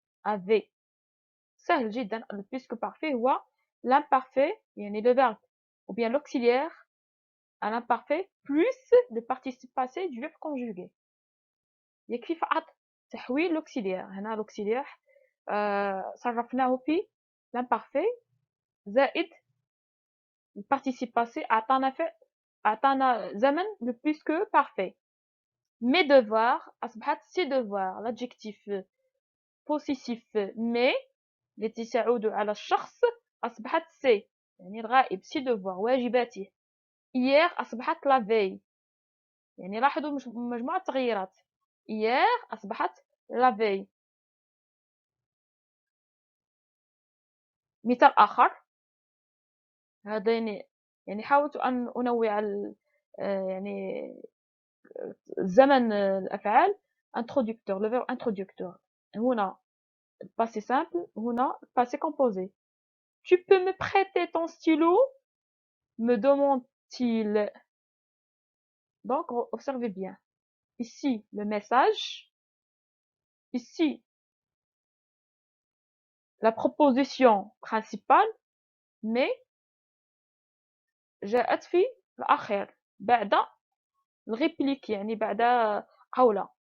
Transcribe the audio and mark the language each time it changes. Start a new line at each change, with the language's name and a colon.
Arabic: avait سهل جدا.
French: le plus que parfait هو l'imparfait يعني le verbe ou bien l'auxiliaire à l'imparfait plus le participe passé du verbe conjugué.
Arabic: يكفي فقط تحويل l'auxiliaire.
French: هنا l'auxiliaire
Arabic: صرفناه في
French: l'imparfait زائد le participe passé
Arabic: أعطانا زمن
French: le plus que parfait. mes devoirs أصبحت ses devoirs.
Arabic: l'adjectif possessif mais التي تعود على الشخص أصبحت سي يعني الغائب. سي devoir واجباته. hier أصبحت la veille يعني لاحظوا مجموعة تغييرات.
French: hier أصبحت la veille.
Arabic: مثال آخر هذا يعني حاولت أن أنوع يعني زمن الأفعال introducteur le verbe introducteur.
French: هنا passé simple هنا passé composé. tu peux me prêter ton stylo me demande-t-il. Donc observez bien ici le message, ici la proposition principale mais
Arabic: جاءت في الأخير بعد الريبليك يعني بعد قولة.